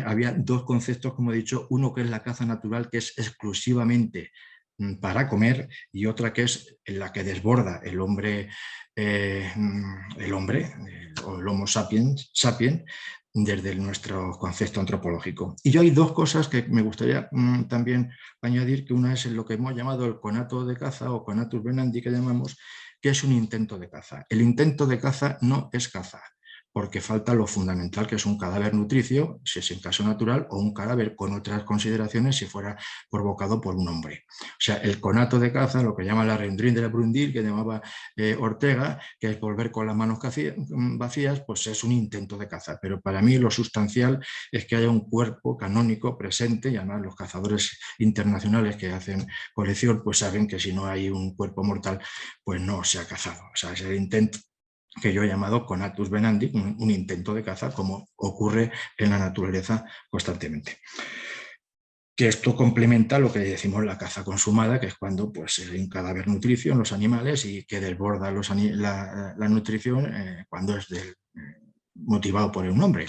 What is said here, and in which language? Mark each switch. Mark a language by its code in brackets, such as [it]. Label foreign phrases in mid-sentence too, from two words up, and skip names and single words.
[es] Había dos conceptos, como he dicho, uno que es la caza natural, que es exclusivamente para comer, y otra que es la que desborda el hombre, o el Homo sapiens, desde nuestro concepto antropológico. Y yo hay dos cosas que me gustaría también añadir, que una es lo que hemos llamado el conato de caza o [la] conatus venandi [es] que llamamos, que es un intento de caza. El intento de caza no es caza, porque falta lo fundamental, que es un cadáver nutricio, si es en caso natural, o un cadáver con otras consideraciones si fuera provocado por un hombre. O sea, el conato de caza, lo que llama la rendrine de la Brundille, que llamaba Ortega, que es volver con las manos vacías, pues es un intento de caza. Pero para mí lo sustancial es que haya un cuerpo canónico presente, y además los cazadores internacionales que hacen colección, pues saben que si no hay un cuerpo mortal, pues no se ha cazado. O sea, es el intento que yo he llamado [la] conatus venandi, [es] un intento de caza, como ocurre en la naturaleza constantemente. Que esto complementa lo que decimos la caza consumada, que es cuando pues, hay un cadáver nutricio en los animales y que desborda la nutrición cuando es motivado por un hombre.